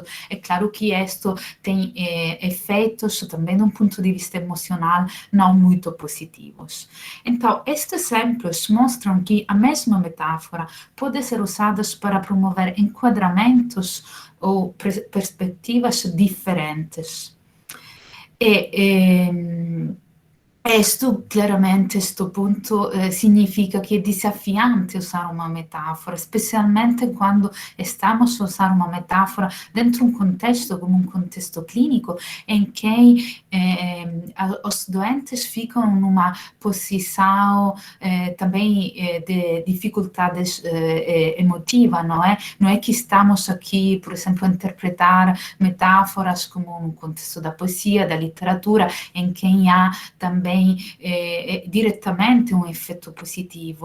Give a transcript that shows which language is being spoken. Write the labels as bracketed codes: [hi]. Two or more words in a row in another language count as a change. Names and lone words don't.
[pt] É claro que isto tem efeitos, também de um ponto de vista emocional, não muito positivos. Então, estes exemplos mostram que a mesma metáfora pode ser usada para promover enquadramentos ou perspectivas diferentes. [it] Questo chiaramente, questo punto significa che è desafiante usare una metafora, specialmente quando stiamo a usare una metafora dentro un contesto come un contesto clínico [pt] em que os doentes ficam numa posição também de dificuldades emotiva, não é? Não é que estamos aqui, por exemplo, a interpretar metáforas como um contexto da poesia, da literatura, em que há também diretamente um efeito positivo.